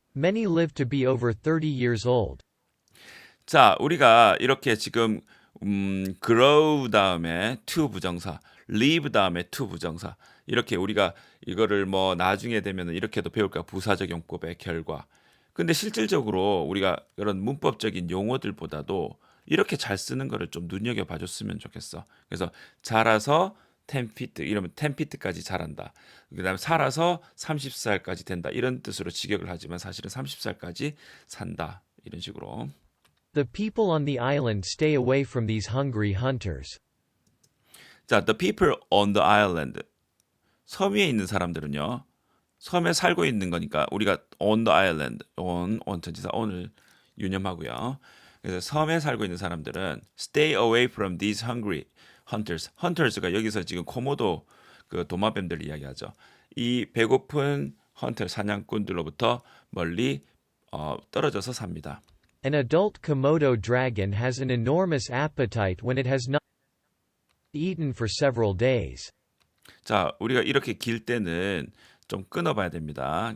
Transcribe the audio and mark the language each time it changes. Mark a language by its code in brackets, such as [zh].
[en] Many live to be over 30 years old. [ko] 자, 우리가 이렇게 지금 grow 다음에 to 부정사, live 다음에 to 부정사 이렇게 우리가 이거를 뭐 나중에 되면 이렇게도 배울까 부사적 용법의 결과. 근데 실질적으로 우리가 이런 문법적인 용어들보다도 이렇게 잘 쓰는 거를 좀 눈여겨봐 줬으면 좋겠어. 그래서 자라서 10feet 이러면 10feet까지 자란다. 그다음에 살아서 30살까지 된다. 이런 뜻으로 직역을 하지만 사실은 30살까지 산다. 이런 식으로. [en] The people on the island stay away from these hungry hunters. 자, the people on the island. [ko] 섬 위에 있는 사람들은요. 섬에 살고 있는 거니까 우리가 [en] on the island, [ko] on 전치사 on을 유념하고요. 그래서 섬에 살고 있는 사람들은 [en] stay away from these hungry hunters. [ko] hunters가 여기서 지금 코모도 그 도마뱀들 이야기하죠. 이 배고픈 헌터 사냥꾼들로부터 멀리 떨어져서 삽니다. [en] An adult Komodo dragon has an enormous appetite when it has not eaten for several days. [ko] 자, 우리가 이렇게 길 때는 좀 끊어봐야 됩니다.